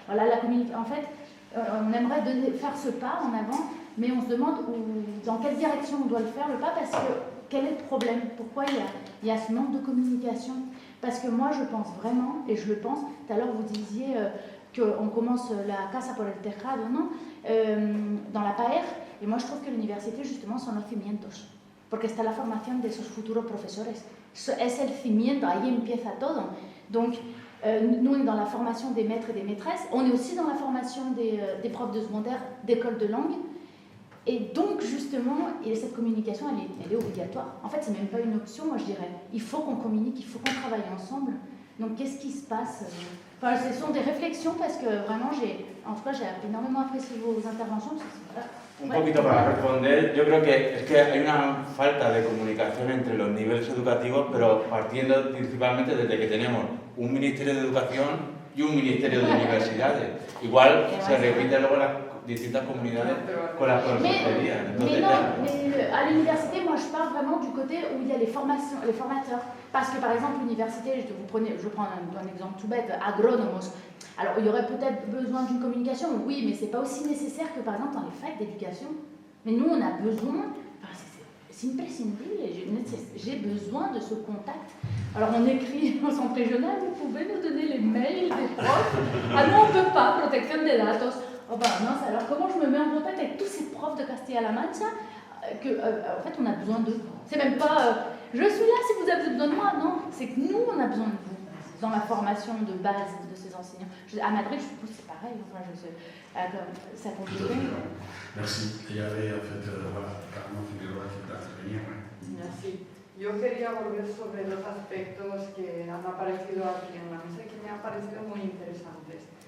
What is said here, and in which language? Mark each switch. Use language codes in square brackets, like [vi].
[fr] Voilà, en fait, on aimerait faire ce pas en avant, mais on se demande dans quelle direction on doit le faire, le pas, parce que quel est le problème? Pourquoi il y a ce manque de communication? Parce que moi, je pense vraiment, et je le pense, tout à l'heure vous disiez qu'on commence [es] la Casa por el Tejado, [fr] non? Dans la PAER, et moi je trouve que l'université justement [es] son los cimientos, porque está la formación de esos futuros profesores, es el cimiento, ahí empieza todo. [fr] Donc nous on est dans la formation des maîtres et des maîtresses, on est aussi dans la formation des profs de secondaire, d'école de langue, et donc justement, cette communication elle est obligatoire. En fait c'est même pas une option, moi je dirais, il faut qu'on communique, il faut qu'on travaille ensemble. Donc qu'est-ce qui se passe? Enfin, ce sont des réflexions, parce que vraiment, j'ai énormément apprécié vos interventions. [es] Un poquito para responder, yo creo que es que hay una falta de comunicación entre los niveles educativos, pero partiendo principalmente desde que tenemos un Ministerio de Educación y un Ministerio de Universidades. Igual se repite luego en las distintas comunidades con las consejerías. [fr] Mais à l'université, moi je parle vraiment du côté où il y a les formateurs. Parce que par exemple, l'université, je prends un exemple tout bête, agronome. Alors il y aurait peut-être besoin d'une communication, oui, mais c'est pas aussi nécessaire que par exemple dans les facs d'éducation. Mais nous, on a besoin, c'est imprescindible, j'ai besoin de ce contact. Alors on écrit au centre régional, vous pouvez nous donner les mails des profs? Ah non, on peut pas, protection des datos. Oh bah mince, alors comment je me mets en contact avec tous ces profs de Castilla-La Mancha en fait on a besoin d'eux. C'est même pas je suis là si vous avez besoin de moi, non, c'est que nous on a besoin de vous dans la formation de base de ces enseignants. À Madrid, je suppose c'est pareil, enfin, ça continue. Merci. Il y avait en fait, voilà, Carmen Figueroa qui voulait intervenir. Merci. [es] Yo quería volver sobre dos aspectos que han aparecido aquí en la mesa y que me han parecido muy interesantes.